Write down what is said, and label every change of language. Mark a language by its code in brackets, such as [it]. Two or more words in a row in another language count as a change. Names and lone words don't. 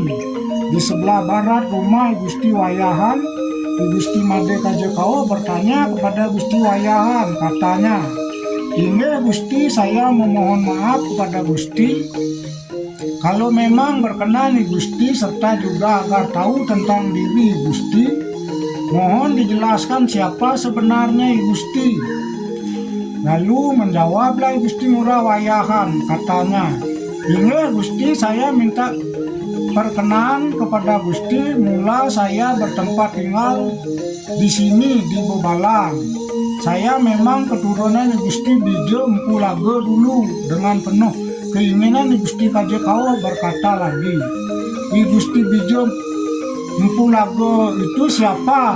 [id] Di sebelah barat rumah Gusti Wayahan, Gusti Made Kajekau bertanya kepada Gusti Wayahan, katanya, "Inge Gusti, saya memohon maaf kepada Gusti. Kalau memang berkenan Gusti serta juga agar tahu tentang diri Gusti, mohon dijelaskan siapa sebenarnya Gusti." Lalu menjawablah Gusti Ngurah Wayahan, katanya, "Inge Gusti, saya minta perkenan kepada Gusti, mula saya bertempat tinggal di sini di Bobalang. Saya memang keturunan Gusti Bijo Empu Lage dulu." Dengan penuh keinginan Gusti Kajekau berkata lagi, "Gusti Bijo Empu Lage itu siapa?